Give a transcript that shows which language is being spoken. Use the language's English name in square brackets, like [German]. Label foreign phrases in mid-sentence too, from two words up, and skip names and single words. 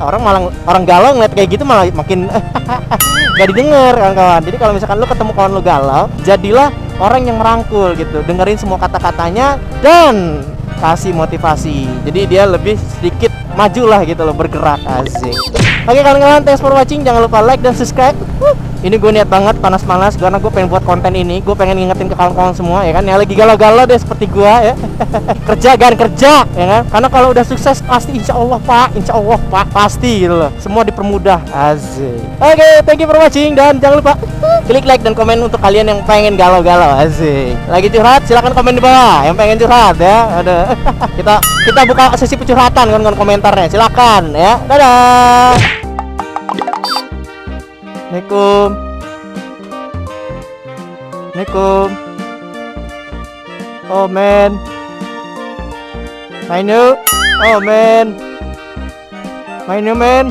[Indonesian] Orang galau ngeliat kayak gitu malah makin nggak didengar, kawan-kawan. Jadi kalau misalkan lo ketemu kawan lo galau, jadilah orang yang merangkul gitu, dengerin semua kata-katanya dan kasih motivasi. Jadi dia lebih sedikit maju lah gitu loh, bergerak. Asik. Oke kawan-kawan, [English] thanks for watching. [Indonesian] Jangan lupa like dan subscribe. Ini gue niat banget panas-panas karena gue pengen buat konten ini. Gue pengen ngingetin ke kawan-kawan semua, ya kan, yang lagi galau-galau deh seperti gue, ya. Kerja kan, kerja, ya kan. Karena kalau udah sukses pasti [Arabic] إن شاء الله [Indonesian] pak, pasti gitu loh. Semua dipermudah. Asik. Oke, [English] thank you for watching [Indonesian] dan jangan lupa klik like dan komen untuk kalian yang pengen galau-galau. Asik. Lagi curhat silahkan komen di bawah. Yang pengen curhat ya, ada. kita buka sesi pencurhatan kan, komentarnya. Silakan ya. Dadah. Assalamualaikum. Assalamualaikum. [English] Oh man, my new. Oh man, my new man.